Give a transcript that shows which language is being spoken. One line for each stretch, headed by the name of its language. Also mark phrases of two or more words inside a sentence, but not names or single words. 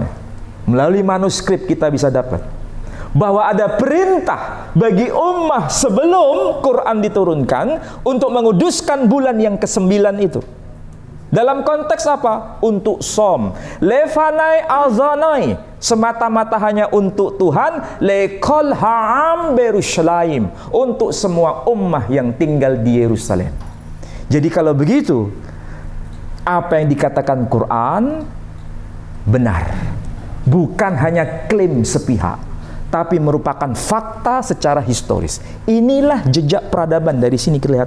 Indonesian: Melalui manuskrip kita bisa dapat bahwa ada perintah bagi ummah sebelum Quran diturunkan untuk menguduskan bulan yang ke-9 itu. Dalam konteks apa? Untuk som.
Hebrew: לפני אזני,
Indonesian: semata-mata hanya untuk Tuhan.
Hebrew: לכל העם בירושלים,
Indonesian: untuk semua ummah yang tinggal di Yerusalem. Jadi kalau begitu, apa yang dikatakan Quran benar. Bukan hanya klaim sepihak, tapi merupakan fakta secara historis. Inilah jejak peradaban, dari sini kelihatan.